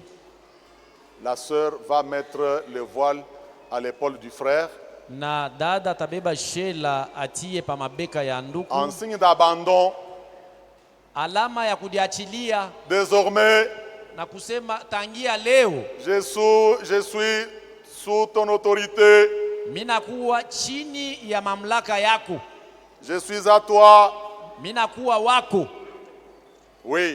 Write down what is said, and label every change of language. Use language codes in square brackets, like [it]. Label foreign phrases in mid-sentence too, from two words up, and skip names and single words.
[fr] La sœur va mettre le voile à l'épaule du frère [sw] Na dada tabeba shela atie pa mabeka ya ndugu, [fr] en signe d'abandon. [sw] alama ya kudiachilia [fr] Désormais, [sw] na kusema tangia leo [fr] je suis sous ton autorité. [sw] minakuwa chini ya mamlaka yako, [fr] Je suis à toi. [sw] minakuwa wako. [fr] Oui.